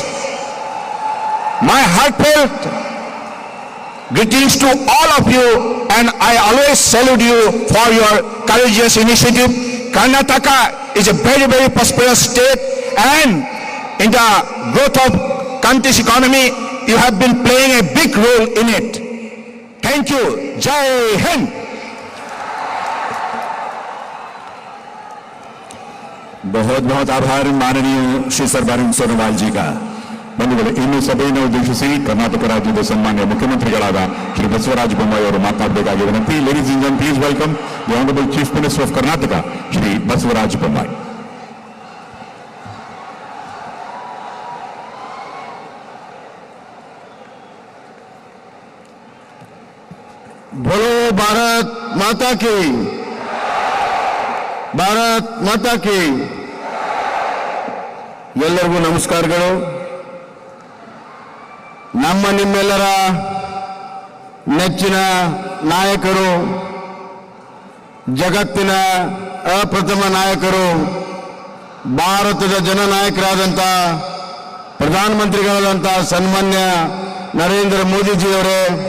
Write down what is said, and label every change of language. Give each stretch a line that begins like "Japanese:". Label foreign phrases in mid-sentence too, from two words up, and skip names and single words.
English: My heartfelt greetings to all of you, and I always salute you for your courageous initiative. Karnataka is a very, very prosperous state, and in the growth of country's economy, you have been playing a big role in it. Thank you. Jai Hind.
Hindi: बहुत बहुत आभार माननीय श्री सर्बानंद सोनोवाल जी का.
Kannada: ಬಂಧುಗಳು, ಇನ್ನು ಸಭೆಯನ್ನು ಉದ್ದೇಶಿಸಿ ಕರ್ನಾಟಕ ರಾಜ್ಯದ ಸನ್ಮಾನ್ಯ ಮುಖ್ಯಮಂತ್ರಿಗಳಾದ ಶ್ರೀ ಬಸವರಾಜ ಬೊಮ್ಮಾಯಿ ಅವರು ಮಾತನಾಡಬೇಕಾಗಿ ವಿನಂತಿ.
English: Ladies and gentlemen, please welcome the Honorable Chief Minister of Karnataka Shri Basavaraj Bommai.
Hindi: बोलो भारत माता की, भारत माता की.
Kannada: ಎಲ್ಲರಿಗೂ ನಮಸ್ಕಾರಗಳು. ನಮ್ಮ ನಿಮ್ಮೆಲ್ಲರ ನೆಚ್ಚಿನ ನಾಯಕರು, ಜಗತ್ತಿನ ಅಪ್ರಥಮ ನಾಯಕರು, ಭಾರತದ ಜನನಾಯಕರಾದಂಥ ಪ್ರಧಾನಮಂತ್ರಿಗಳಾದಂಥ ಸನ್ಮಾನ್ಯ ನರೇಂದ್ರ ಮೋದಿಜಿಯವರೇ,